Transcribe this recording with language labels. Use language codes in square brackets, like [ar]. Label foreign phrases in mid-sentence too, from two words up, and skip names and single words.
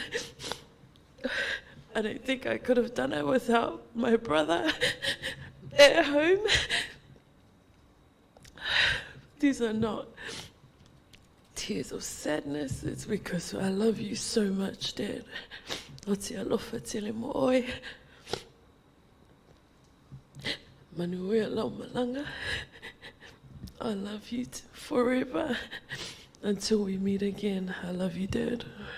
[en] I don't think I could have done it without my brother at home. These are not tears of sadness. It's because I love you so much, Dad. [sm] O te alofa tele mo oi. Manuia lau malanga. [en] I love you forever. Until we meet again, I love you, Dad.